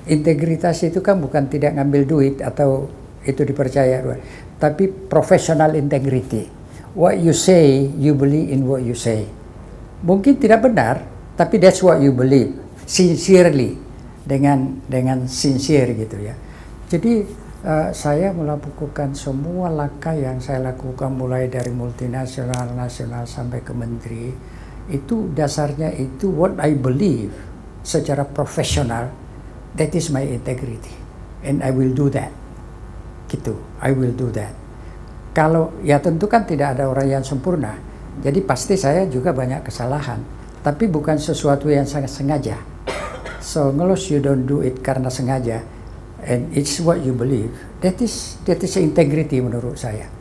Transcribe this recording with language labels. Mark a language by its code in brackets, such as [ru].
[id] Integritas itu kan bukan tidak ngambil duit atau itu dipercaya, tapi [en] professional integrity. What you say, you believe in what you say. [id] Mungkin tidak benar, tapi [en] that's what you believe, sincerely, [id] dengan sincere gitu ya. Jadi saya melakukan semua langkah yang saya lakukan mulai dari multinasional, nasional sampai ke menteri, itu dasarnya itu [en] what I believe [id] secara profesional, [en] that is my integrity, and I will do that. [id] Gitu, [en] I will do that. [id] Kalau ya tentu kan tidak ada orang yang sempurna, jadi pasti saya juga banyak kesalahan, tapi bukan sesuatu yang sangat sengaja. [en] So unless you don't do it [id] karena sengaja, [en] and it's what you believe, that is integrity [id] menurut saya.